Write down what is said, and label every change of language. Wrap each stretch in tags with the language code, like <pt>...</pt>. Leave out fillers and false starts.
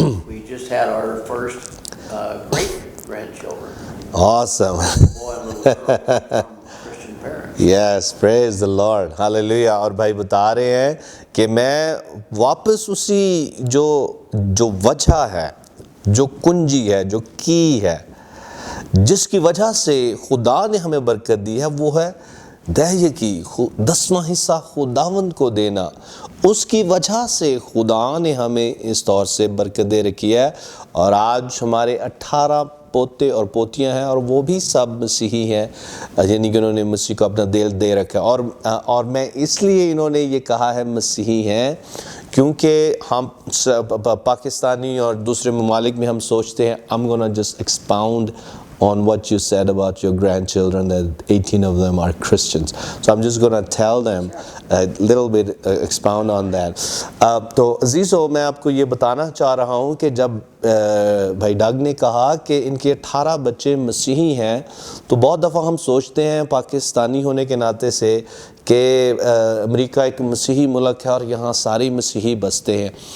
<en>We just had our first great-grandchildren, Awesome. boy and little girl, from Christian parents. Yes, praise the Lord. Hallelujah.</en> <hi>और भाई बता रहे हैं कि मैं वापस उसी जो वजह है, जो कुंजी है, जो की है, जिसकी वजह से खुदा ने हमें बरकत दी है, वो है दहय की 10वां हिस्सा खुदावंद को देना। उसकी वजह से खुदा ने हमें इस तौर से बरकत दे रखी है। और आज हमारे 18 पोते और पोतियां हैं, और वो भी सब मसीही हैं, यानी कि उन्होंने मसीह को अपना दिल दे रखा है। और मैं इसलिए इन्होंने ये कहा है मसीही हैं, क्योंकि हम पाकिस्तानी और दूसरे ममालिक में हम सोचते हैं</hi> <en>I'm gonna just expound on what you said about your grandchildren, that 18 of them are Christians. So I'm just gonna tell them a little bit, expound on that.</en> <hi>तो अजीज़ो, मैं आपको ये बताना चाह रहा हूँ कि जब भाई डग ने कहा कि इनके 18 बच्चे मसीही हैं, तो बहुत दफ़ा हम सोचते हैं पाकिस्तानी होने के नाते से कि अमेरिका एक मसीही मुल्क है और यहाँ सारे मसीही बसते हैं।</hi>